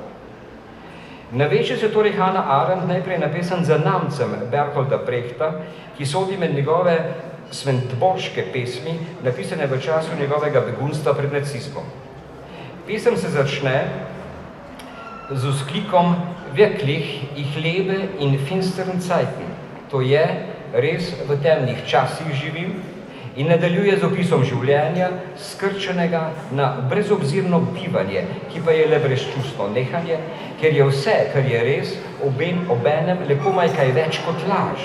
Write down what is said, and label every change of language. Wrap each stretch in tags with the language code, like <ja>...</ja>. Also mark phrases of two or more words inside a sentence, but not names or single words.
<sl>Naveže se torej Hannah Arendt najprej na pesem Za Namcem Bertolda Brechta, ki sodi med njegove sventboške pesmi, napisane v času njegovega begunstva pred nacizmom. Pesem se začne z vzklikom</sl> <de>wirklich, ich lebe in finsteren Zeiten.</de> <sl>To je, res v temnih časih živim, in nadaljuje z opisom življenja, skrčenega na brezobzirno bivanje, ki pa je le brezčustno nehanje, ker je vse, kar je res, obenem le komaj kaj več kot laž.</sl>